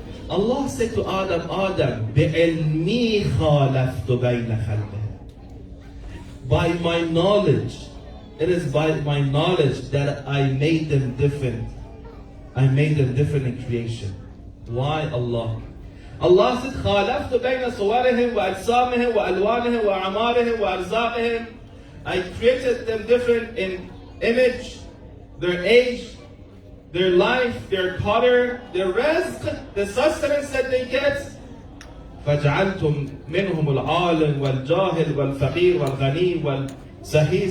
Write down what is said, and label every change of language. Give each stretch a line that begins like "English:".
English: Allah said to Adam, Adam,
Arabic: بِعِلْمِي خَالَفْتُ بَيْنَ خَلْقِهِ.
English: By my knowledge, it is by my knowledge that I made them different. I made them different in creation. Why Allah? Allah said,
Arabic: خَالَفْتُ بَيْنَ صُوَرِهِمْ وَأَجْسَامِهِمْ وَأَلْوَانِهِمْ وَأَعْمَارِهِمْ وَأَرْزَاقِهِمْ.
English: I created them different in image, their age, their life, their qadr, their rizq, the sustenance that they get.
Arabic: فَجَعَلْتُمْ مِنْهُمُ الْعَالِمِ وَالْجَاهِلِ وَالْفَقِيرِ وَالْغَنِيِّ وَالْسَهِيِّ.